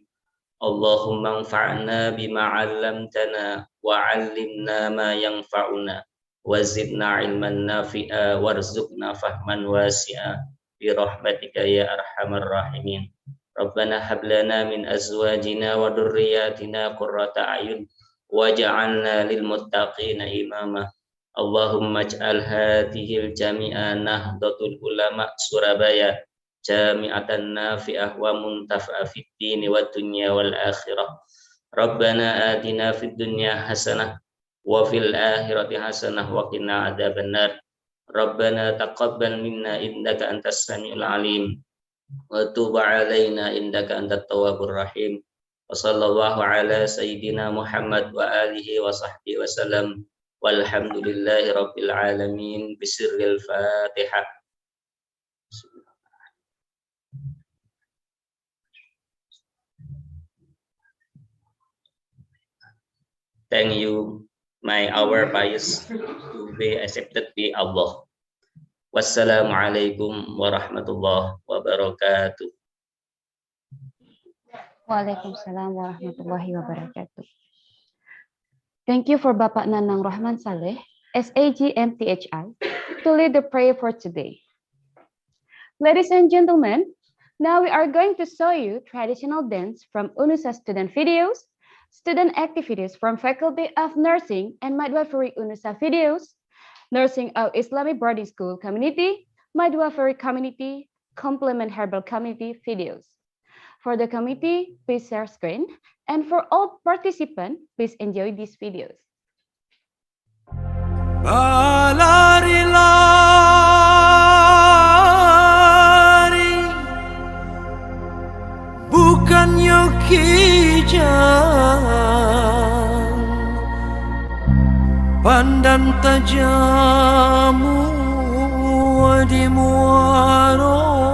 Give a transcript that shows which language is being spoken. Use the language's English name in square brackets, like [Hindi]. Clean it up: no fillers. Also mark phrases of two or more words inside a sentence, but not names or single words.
[Arabic] اللهم انفعنا بما علمتنا وعلمنا ما ينفعنا وزدنا علما نافعا وارزقنا فهما واسعا برحمتك يا أرحم الراحمين. ربنا هب لنا من أزواجنا وذرياتنا قرة أعين واجعلنا للمتقين إماما. اللهم اجعل هذه الجامعة نهضة العلماء Surabaya جامعة نافعة ومنتفعة في الدين والدنيا والآخرة. ربنا آتنا في الدنيا حسنة وفي الآخرة حسنة وقنا عذاب النار. ربنا تقبل منا إنك أنت السميع العليم وتب علينا إنك أنت التواب الرحيم. وصلى الله على سيدنا محمد وآله وصحبه وسلم. والحمد لله رب العالمين بسر الفاتحة. [English] Thank you, our pious to be accepted by Allah. [Arabic] والسلام عليكم ورحمة الله وبركاته. وعليكم السلام ورحمة الله وبركاته. [English] Thank you for Bapak Nanang Rahman Saleh, SAG MTHI, to lead the prayer for today. Ladies and gentlemen, now we are going to show you traditional dance from UNUSA student videos, student activities from Faculty of Nursing and Midwifery UNUSA videos, Nursing of Islamic Boarding School Community, Midwifery Community, Complement Herbal Community videos. For the committee, please share screen. And for all participants, please enjoy these videos. [Minangkabau] Lari-lari bukan yoki jang, pandan tajamu di muaro.